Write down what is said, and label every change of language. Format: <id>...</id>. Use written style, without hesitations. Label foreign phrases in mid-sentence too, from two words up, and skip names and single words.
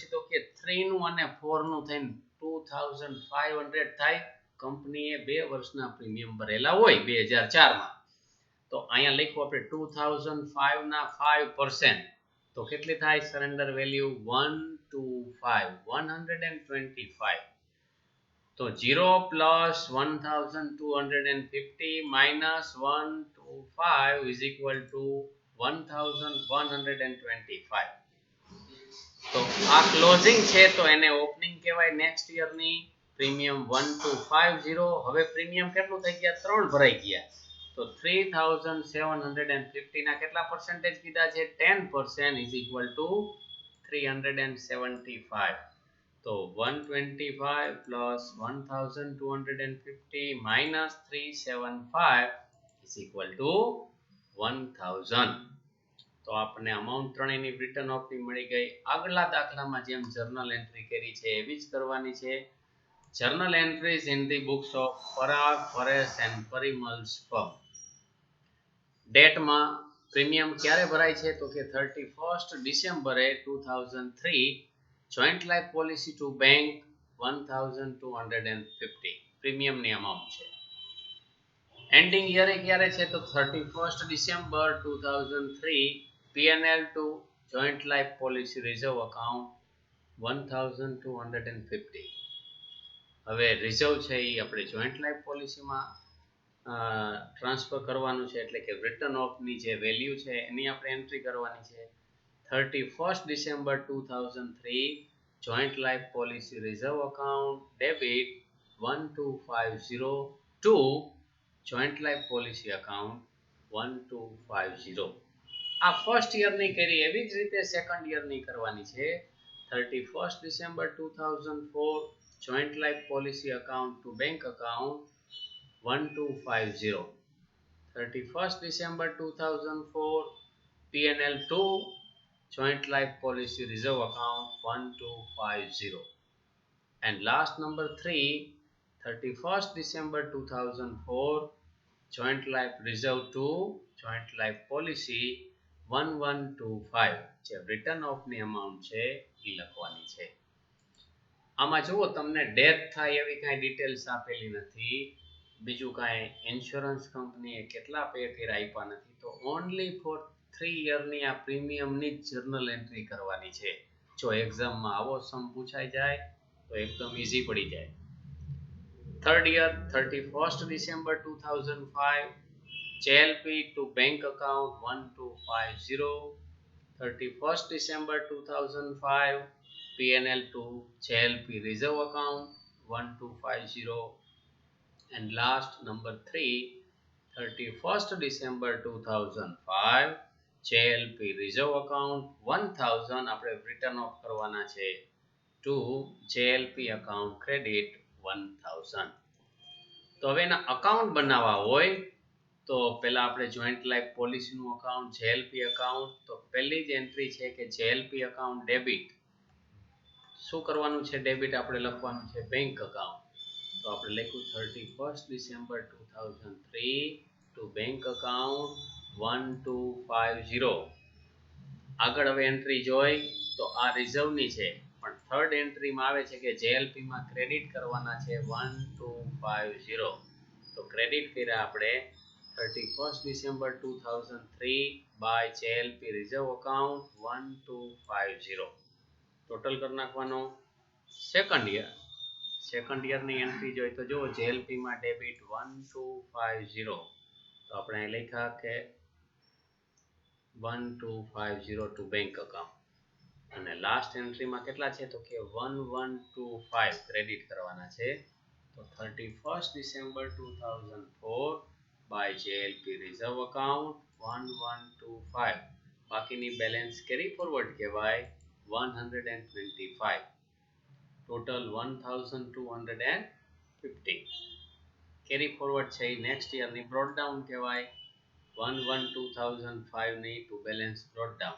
<gu>તો કે 3 નું અને 4 નું થઈને 2500 થાય. કંપનીએ 2 વર્ષના પ્રીમિયમ ભરેલા હોય 2004 માં. તો અહીંયા લખ્યું આપણે 2005 ના 5%, તો કેટલી થાય</gu> <en>surrender value? 125. તો 0 plus 1250 minus 125 is equal to 1125.</en> <gu>તો આ ક્લોઝિંગ છે તો એને ઓપનિંગ કહેવાય</gu> <en>next year.</en> <gu>પ્રીમિયમ 1250. હવે પ્રીમિયમ કેટલું થઈ ગયા? 3 ભરાઈ ગયા. તો 3750 ના કેટલા પર્સન્ટેજ કીધા છે?</gu> <en>10% is equal to 375. તો 125 plus 1250 minus 375 is equal to 1000.</en> <gu>તો આપણને અમાઉન્ટ ત્રણેયની</gu> <en>return off</en> <gu>મળી ગઈ. આગળના દાખલામાં જેમ</gu> <en>journal entry</en> <gu>કરી છે એવી જ કરવાની છે.</gu> <en>journal entries in the books of Parag, Paresh and Parimal's firm.</en> <gu>ડેટમાં પ્રીમિયમ ક્યારે ભરાય છે? તો કે 31st ડિસેમ્બરે 2003.</gu> <en>joint life policy to bank</en> <gu>1250</gu> <en>premium amount</en> <gu>છે.</gu> <en>ending year</en> <gu>ક્યારે છે? તો 31st ડિસેમ્બર 2003.</gu> <en>P&L to joint life policy reserve account 1250.</en> <gu>હવે રિઝર્વ છે એ આપણે</gu> <en>joint life policy</en> <gu>ટ્રાન્સફર કરવાનું છે, એટલે કે</gu> <en>return off</en> <gu>જે વેલ્યુ છે એની આપણે એન્ટ્રી કરવાની છે.</gu> <en>31st December 2003 joint life policy reserve account debit 1250 to joint life policy account 1250.</en> <gu>આ</gu> <en>first year</en> <gu>કરી, એવી જ રીતે</gu> <en>second year</en> <gu>કરવાની છે.</gu> <en>31st December 2004 joint life policy account to bank account 1250. 31st December 2004 P&L to joint life policy reserve account 1250. And last number 3, 31st December 2004, joint life reserve 2, joint life policy 1125.</en> <gu>જે</gu> <en>return off amount</en> <gu>છે એ લખવાની છે. આમાં જુઓ તમને ડેથ થાય એવી કાંઈ ડિટેલ્સ આપેલી નથી, બીજું કાંઈ ઇન્સ્યોરન્સ કંપનીએ કેટલા પે કર્યા આપ્યા નથી, તો</gu> <en>only for 3 year</en> <gu>આ પ્રીમિયમની જ</gu> <en>journal entry</en> <gu>કરવાની છે. જો એક્ઝામમાં આવો સમ પૂછાઈ જાય તો એકદમ ઈઝી પડી જાય.</gu> <en>third year 31st December 2005, JLP to bank account 1250. 31st December 2005, PNL to JLP reserve account 1250. And last number 3, 31st December 2005, JLP reserve account 1000</en> <gu>આપણે રિટર્ન ઓફ કરવાના છે</gu> <en>to JLP account credit 1000.</en> <gu>તો હવે એના અકાઉન્ટ બનાવવા હોય તો પહેલા આપણે</gu> <en>joint life policy account JLP account,</en> <gu>તો પહેલી જ એન્ટ્રી છે કે</gu> <en>JLP account debit.</en> <gu>શું કરવાનું છે? ડેબિટ આપણે લખવાનું છે</gu> <en>bank account.</en> <gu>તો આપણે લખ્યું</gu> <en>31st December 2003 to bank account 1250.</en> <gu>આગળ હવે એન્ટ્રી જોઈ તો આ રિઝર્વની છે, પણ</gu> <en>third entry</en> <gu>આવે છે કે JLP માં ક્રેડિટ કરવાના છે 1250. તો ક્રેડિટ કર્યા આપણે</gu> <en>31st December 2003 by JLP reserve account 1250.</en> <gu>ટોટલ કરી નાખવાનો.</gu> <en>second year entry</en> <gu>જોઈ તો જો JLP માં ડેબિટ 1250. તો આપણે અહીં લખ્યા કે 1250</gu> <en>to bank account.</en> <gu>અને</gu> <en>last entry</en> <gu>કેટલા છે તો કે 1125 ક્રેડિટ કરવાના છે.</gu> <en>તો 31st December 2004 by JLP reserve account 1125.</en> <gu>બાકીની</gu> <en>balance carry forward</en> <gu>કહેવાય 125. ટોટલ 1250.</gu> <en>carry forward</en> <gu>છે એ</gu> <en>next year brought down</en> <gu>કહેવાય. 112005 ની</gu> <en>to balance brought down.</en>